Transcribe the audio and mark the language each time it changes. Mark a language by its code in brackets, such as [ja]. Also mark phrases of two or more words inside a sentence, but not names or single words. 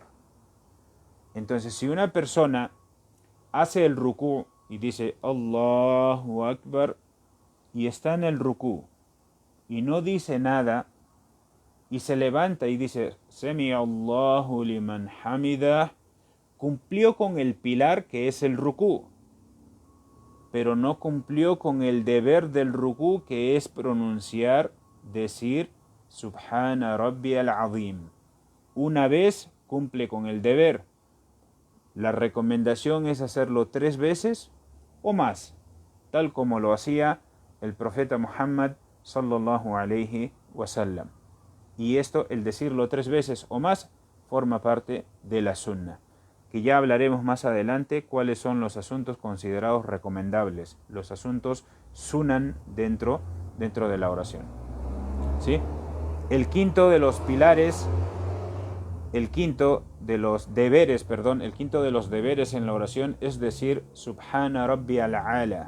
[es] Entonces, si una persona hace el rukú y dice [ar] الله أكبر [es] y está en el rukú y no dice nada y se levanta y dice [ar] سمع الله لمن حمده, [es] cumplió con el pilar que es el rukú, pero no cumplió con el deber del rukú, que es pronunciar, decir [ar] سبحان ربي العظيم. [es] Una vez cumple con el deber. La recomendación es hacerlo 3 veces o más, tal como lo hacía el profeta Muhammad [ar] صلى الله عليه وسلم. [es] Y esto, el decirlo 3 veces o más, forma parte de la sunna, que ya hablaremos más adelante cuáles son los asuntos considerados recomendables, los asuntos sunan dentro de la oración. ¿Sí? El quinto de los pilares, el quinto de los deberes en la oración es decir [ar] سبحان ربي الأعلى.